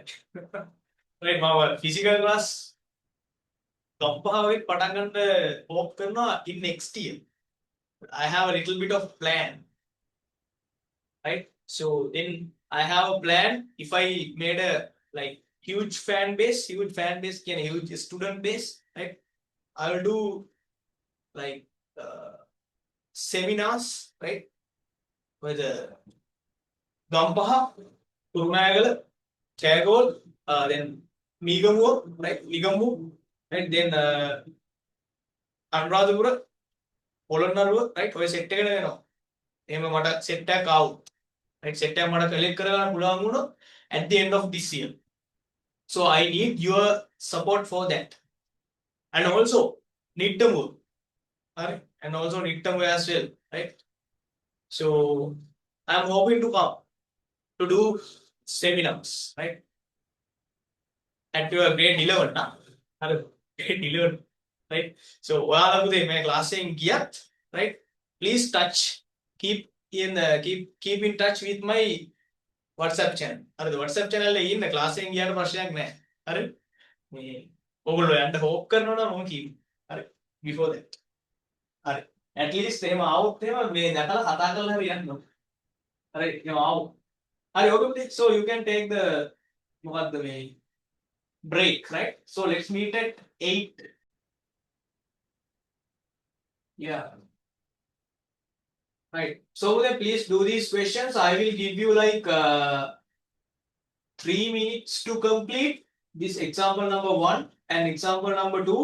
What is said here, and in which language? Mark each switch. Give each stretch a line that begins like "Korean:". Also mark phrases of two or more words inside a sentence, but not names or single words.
English: Right, my physical class. In next year, I have a little bit of plan, right? So then I have a plan. If I made a like huge fan base, can huge student base, right? I will do like seminars, right? With Gampaha, Turmagala, Chagol, then Migamu, right? Migamu, right? Then Anuradhapura, Polonnaruwa, right?
Sinhala: ඔය සෙට් එකට වෙනවා. එහෙම මට සෙට් එකක් ආවොත්. right, set එකක් මට කලෙක්ට් කරගන්න පුළුවන් වුණොත්
English: at the end of this year. So I need your support for that. And also Nittamur. Right? And also Nittamur as well. Right? So I'm hoping to come to do seminars, right? At your grade 11, nah? Grade 11, right?
Sinhala: So ඔයාලගේ මේ class එකෙන් ගියත්,
English: right? Please touch, keep in touch with my WhatsApp channel. හරිද?
Sinhala: WhatsApp channel එකේ ඉන්න class එකෙන් ගියාට ප්‍රශ්නයක් නැහැ. හරිද? මේ ඔයගොල්ලෝ යන්න hope කරනවා නම් මම කියමු. හරි?
English: Before that.
Sinhala: හරි.
English: At least
Sinhala: එහෙම ආවොත් එහෙම මේ දැකලා කතා කරලා හරි යන්න ඕනේ. හරි? එහෙම ආවොත්. හරි,
English: okay. So you can take the
Sinhala: මොකද්ද මේ
English: break, right? So let's meet at 8. Yeah. Right. So then please do these questions. I will give you like 3 minutes to complete this example number 1 and example number 2.